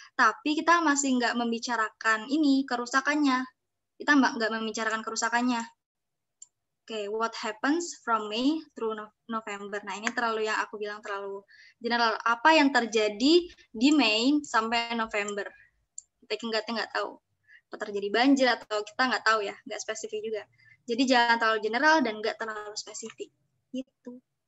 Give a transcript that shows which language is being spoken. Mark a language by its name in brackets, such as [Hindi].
[Indonesian] Tapi kita masih nggak membicarakan ini, kerusakannya. Kita nggak membicarakan kerusakannya. [English] Oke, what happens from May through November. [Indonesian] Nah, ini yang aku bilang terlalu general. Apa yang terjadi di Mei sampai November? Kita nggak tahu. Apa terjadi banjir atau kita nggak tahu ya, nggak spesifik juga. Jadi jangan terlalu general dan nggak terlalu spesifik. Gitu.